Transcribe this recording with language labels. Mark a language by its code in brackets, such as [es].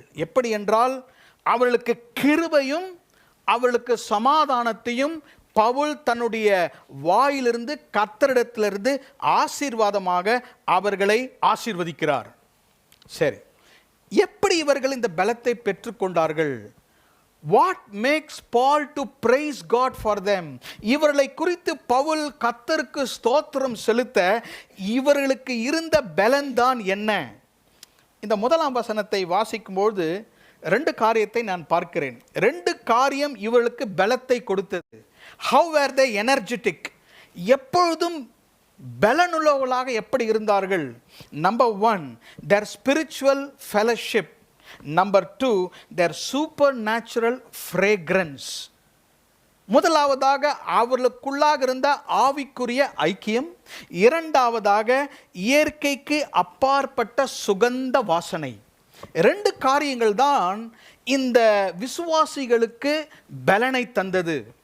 [ta] எப்படி என்றால், அவர்களுக்கு கிருபையும் அவர்களுக்கு சமாதானத்தையும் பவுல் தன்னுடைய வாயிலிருந்து கர்த்தரிடத்திலிருந்து ஆசீர்வாதமாக அவர்களை ஆசீர்வதிக்கிறார். சரி, எப்படி இவர்கள் இந்த பலத்தை பெற்றுக்கொண்டார்கள்? [en] What makes Paul to praise God for them? [ta] இவர்களை குறித்து பவுல் கர்த்தருக்கு ஸ்தோத்திரம் செலுத்த இவர்களுக்கு இருந்த பலன்தான் என்ன? இந்த முதலாம் வசனத்தை வாசிக்கும்போது ரெண்டு காரியத்தை நான் பார்க்கிறேன். ரெண்டு காரியம் இவர்களுக்கு பலத்தை கொடுத்தது. [en] How were they energetic? [ta] எப்பொழுதும் பலனுள்ளவர்களாக எப்படி இருந்தார்கள்? [en] Number 1, their spiritual fellowship. Number 2, their supernatural fragrance. [ta] முதலாவதாக அவர்களுக்குள்ளாக இருந்த ஆவிக்குரிய ஐக்கியம், இரண்டாவதாக இயற்கைக்கு அப்பாற்பட்ட சுகந்த வாசனை. ரெண்டு காரியங்கள் தான் இந்த விசுவாசிகளுக்கு பலனை தந்தது.